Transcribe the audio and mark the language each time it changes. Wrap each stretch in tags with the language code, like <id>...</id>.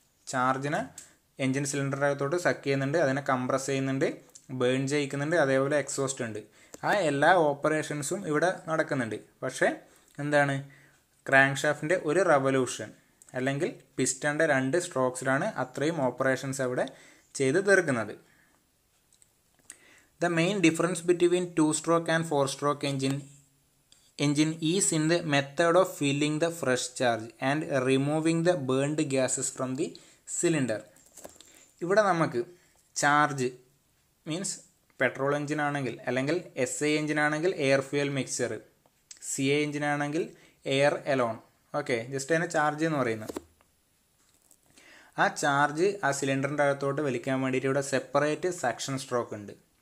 <ml>ചാർജിനെ എൻജിൻ സിലിണ്ടറിൻ്റെ അകത്തോട്ട് സക്ക് ചെയ്യുന്നുണ്ട്, അതിനെ കംപ്രസ് ചെയ്യുന്നുണ്ട്, ബേൺ ചെയ്യിക്കുന്നുണ്ട്, അതേപോലെ എക്സോസ്റ്റ് ഉണ്ട്. ആ എല്ലാ ഓപ്പറേഷൻസും ഇവിടെ നടക്കുന്നുണ്ട്. പക്ഷേ എന്താണ്? ക്രാങ്ക് ഷാഫ്റ്റിൻ്റെ ഒരു റെവല്യൂഷൻ അല്ലെങ്കിൽ പിസ്റ്റൻ്റെ 2 സ്ട്രോക്സിലാണ് അത്രയും ഓപ്പറേഷൻസ് അവിടെ ചെയ്ത് തീർക്കുന്നത്.</ml> <en>The main difference between two-stroke and four-stroke engine is in the method of filling the fresh charge and removing the burned gases from the cylinder.</en> <ml>ഇവിടെ നമുക്ക് ചാർജ് മീൻസ് പെട്രോൾ എഞ്ചിൻ ആണെങ്കിൽ, അല്ലെങ്കിൽ SI engine ആണെങ്കിൽ air fuel mixture, CI engine ആണെങ്കിൽ air Elon, just അതിനെ charge എന്ന് പറയുന്നത്. ആ ചാർജ് ആ സിലിണ്ടറിൻ്റെ അകത്തോട്ട് വലിക്കാൻ വേണ്ടിയിട്ട് ഇവിടെ സെപ്പറേറ്റ് സക്ഷൻ സ്ട്രോക്ക് ഉണ്ട്.</ml>